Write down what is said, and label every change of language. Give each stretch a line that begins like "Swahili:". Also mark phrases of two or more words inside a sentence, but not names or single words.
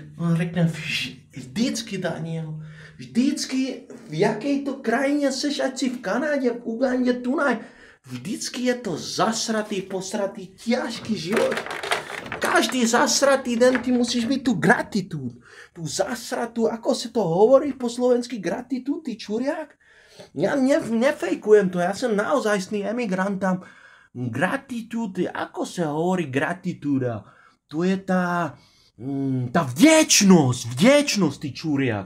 Czech: On řekne, vždycky, Daniel, vždycky, v jakej to krajině seš, ať si v Kanadě, v Ugandě, tunaj, vždycky je to zasratý, posratý, ťažký život. Každý zasratý den ty musíš mít tu gratitud, tu zasratu,
Slovak: ako se to hovorí po slovensky gratitud, ty čuriak? Ja nefejkujem to, ja som naozajstný emigrant tam. Gratitud, ako sa hovorí gratituda? To je tá vďečnosť, ty čuriak.